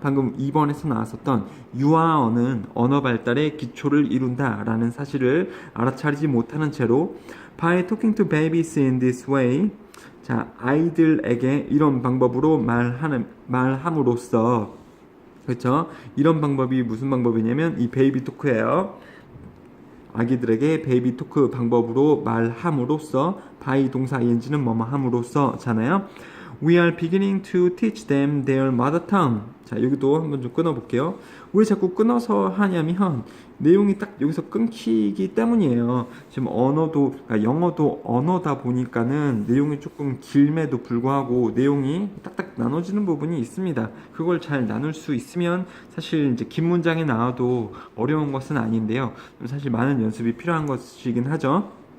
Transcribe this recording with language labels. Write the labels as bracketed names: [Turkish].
[Korean] 방금 2번에서 나왔었던 유아어는 언어 발달의 기초를 이룬다 라는 사실을 알아차리지 못하는 채로, [English] by talking to babies in this way, [Korean] 자, 아이들에게 이런 방법으로 말함으로써, 그렇죠? 이런 방법이 무슨 방법이냐면 이 베이비 토크예요. 아기들에게 베이비 토크 방법으로 말함으로써, by 동사 ing는 뭐뭐 함으로써 잖아요. [English] We are beginning to teach them their mother tongue. [Korean] 자, 여기도 한번 좀 끊어볼게요. 왜 자꾸 끊어서 하냐면 내용이 딱 여기서 끊기기 때문이에요. 지금 언어도, 그러니까 영어도 언어다 보니까는 내용이 조금 길매도 불구하고 내용이 딱딱 나눠지는 부분이 있습니다. 그걸 잘 나눌 수 있으면 사실 이제 긴 문장이 나와도 어려운 것은 아닌데요, 사실 많은 연습이 필요한 것이긴 하죠.